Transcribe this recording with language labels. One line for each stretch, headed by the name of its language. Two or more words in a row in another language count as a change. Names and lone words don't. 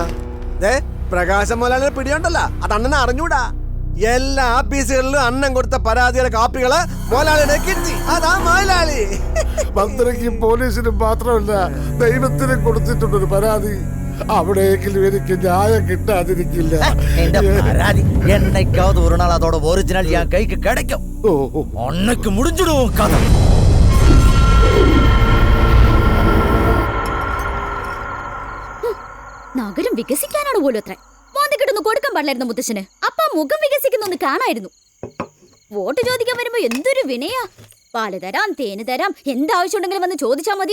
Malayalam: പ്രകാശം മോലാളിനെ പിടിയുണ്ടല്ലോ, അത് അണ്ണനെ അറിഞ്ഞൂടാ. എല്ലാ ആഫീസുകളിലും അണ്ണൻ കൊടുത്ത പരാതിയുടെ കാപ്പികള് മോലാളിനെ കിട്ടി. അതാ മോലാളി. മന്ത്രിക്കും പോലീസിനും മാത്രമല്ല ദൈവത്തിനും കൊടുത്തിട്ടുണ്ടൊരു പരാതി. അവിടെയെങ്കിലും എനിക്ക് ന്യായം കിട്ടാതിരിക്കില്ല.
Tamil: என்னைக்காவது ஒரு நாள் அதோட ஒரிஜினல் என் கைக்கு கிடைக்கும். அன்னைக்கு முடிஞ்சிடும் கதை.
Malayalam: നഗരം വികസിക്കാനാണ് പോലും അത്ര. മോന്തിക്കിട്ടൊന്ന് കൊടുക്കാൻ പാടില്ലായിരുന്നു മുത്തശ്ശന്. അപ്പ മുഖം വികസിക്കുന്നൊന്ന് കാണായിരുന്നു. വോട്ട് ചോദിക്കാൻ വരുമ്പോ എന്തൊരു വിനയാ. പാല് തരാം, തേന് തരാം, എന്താവശ്യമുണ്ടെങ്കിലും വന്ന് ചോദിച്ചാ മതി.